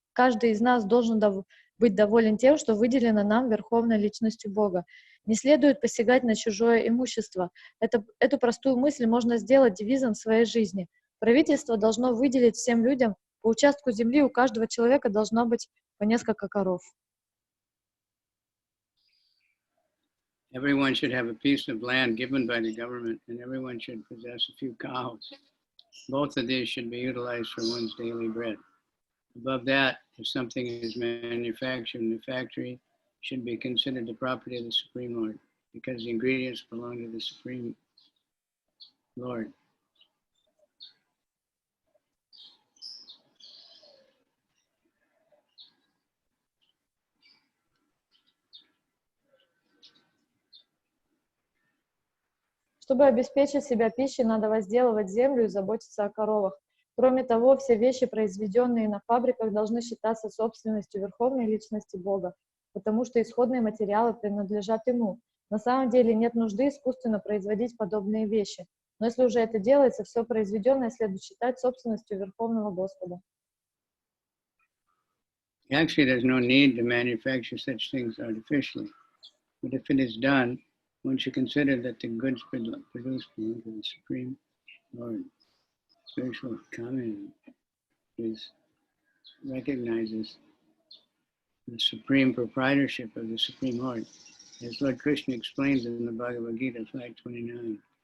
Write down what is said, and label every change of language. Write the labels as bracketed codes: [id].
[ru] Каждый из нас должен быть доволен тем, что выделено нам верховной личностью Бога. Не следует посягать на чужое имущество. Эту простую мысль можно сделать девизом своей жизни. Правительство должно выделить всем людям по участку земли, у каждого человека должно быть по несколько коров. [en] Everyone should have a piece of land given by the government, and everyone should possess a few cows. Both of these should be utilized for one's daily bread. Above that, if something is manufactured in the factory, should be considered the property of the Supreme Lord, because the ingredients belong to the Supreme Lord. [ru] Чтобы обеспечить себя пищей, надо возделывать землю и заботиться о коровах. Кроме того, все вещи, произведенные на фабриках, должны считаться собственностью верховной личности Бога, потому что исходные материалы принадлежат Ему. На самом деле нет нужды искусственно производить подобные вещи. Но если уже это делается, все произведенное следует считать собственностью Верховного Господа. [en] Actually, there's no need to manufacture such things artificially. But if it is done, one should consider that the goods produced belong to the Supreme Lord. Spiritual communism recognizes the supreme proprietorship of the Supreme Lord, as Lord Krishna explains in the Bhagavad Gita 5.29.